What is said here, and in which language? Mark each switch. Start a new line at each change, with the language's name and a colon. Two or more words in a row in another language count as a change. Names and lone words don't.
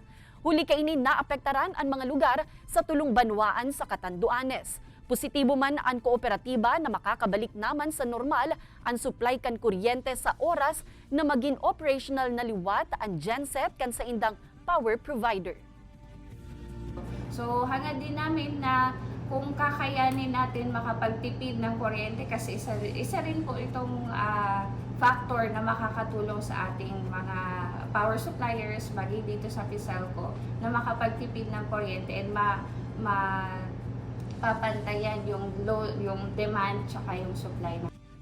Bikol: Huli kaini naapektaran ang mga lugar sa tulong banwaan sa Catanduanes. Positibo man ang kooperatiba na makakabalik naman sa normal ang supply kan kuryente sa oras na maging operational na liwat ang genset kan sa indang power provider.
Filipino: So hangad din namin na kung kakayanin natin makapagtipid ng kuryente kasi isa rin po itong factor na makakatulong sa ating mga
English: power suppliers
Filipino: maging dito sa Oficelco na makapagtipid ng kuryente and papantayan yung demand tsaka yung supply.